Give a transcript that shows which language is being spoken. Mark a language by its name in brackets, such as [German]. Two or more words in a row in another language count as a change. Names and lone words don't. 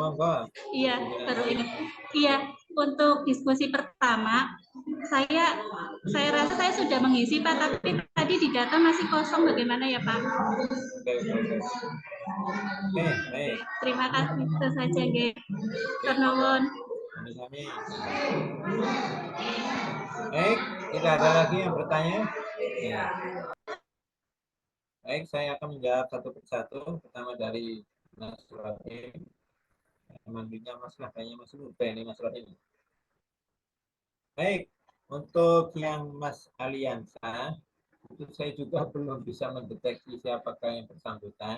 [Indonesian] monggo. Iya, baru ingat. Iya, untuk diskusi pertama, saya rasa saya sudah mengisi, Pak, tapi tadi di data masih kosong. Bagaimana ya, Pak? Oke. Baik. Terima kasih. Itu saja, [Javanese] Ge. Ternuwun. Sami-sami. [Indonesian] Baik, tidak ada lagi yang bertanya? Ya. Baik, saya akan menjawab satu persatu. Pertama dari Mas Rohim. Mandinya masalah kayaknya masih muda ini Mas Rohim. Baik, untuk yang Mas Aliansa, itu saya juga belum bisa mendeteksi siapakah yang bersangkutan.